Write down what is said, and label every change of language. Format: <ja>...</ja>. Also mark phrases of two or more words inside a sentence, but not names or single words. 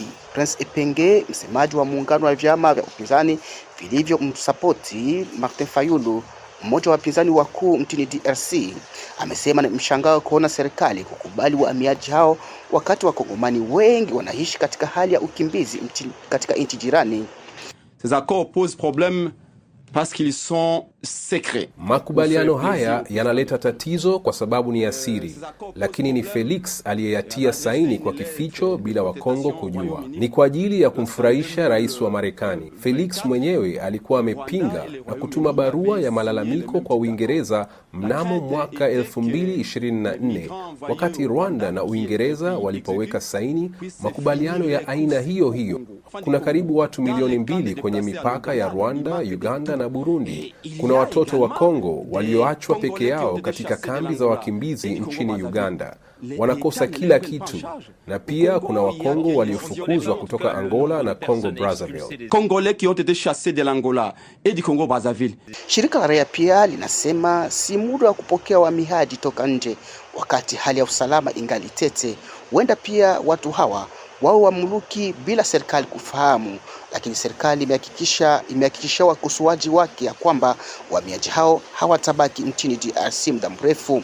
<sw>Prince Epenge, msemaji wa muungano wa vyama vya upinzani vilivyomsapoti Martin Fayulu, mmoja wa wapinzani wakuu mtini DRC, amesema ni mshangao kuona serikali kukubali wahamiaji hao wakati Wakongomani wengi wanaishi katika hali ya ukimbizi katika nchi jirani.</sw> <fr>Ces accords posent problème parce qu'ils sont secrets.</fr> <sw>Makubaliano haya yanaleta tatizo kwa sababu ni ya siri, lakini ni Felix aliyeyatia saini kwa kificho bila Wakongo kujua. Ni kwa ajili ya kumfurahisha rais wa Marekani. Felix mwenyewe alikuwa amepinga na kutuma barua ya malalamiko kwa Uingereza mnamo mwaka 2024 wakati Rwanda na Uingereza walipoweka saini makubaliano ya aina hiyo hiyo. Kuna karibu watu milioni 2 kwenye mipaka ya Rwanda, Uganda na Burundi. Kuna watoto wa Kongo walioachwa peke yao katika kambi za wakimbizi nchini Uganda. Wanakosa kila kitu. Na pia kuna Wakongo waliofukuzwa kutoka Angola na Congo Brazzaville.</sw> <fr>Congolais qui ont été chassés de l'Angola et du Congo Brazzaville.</fr> <sw>Shirika la raia pia linasema si muda wa kupokea wahamiaji toka nje wakati hali ya usalama ingali tete. Huenda pia watu wao wamuluki bila serikali kufahamu, lakini serikali imehakikisha wakosoaji wake ya kwamba wahamiaji hao hawatabaki nchini DRC muda mrefu.</sw>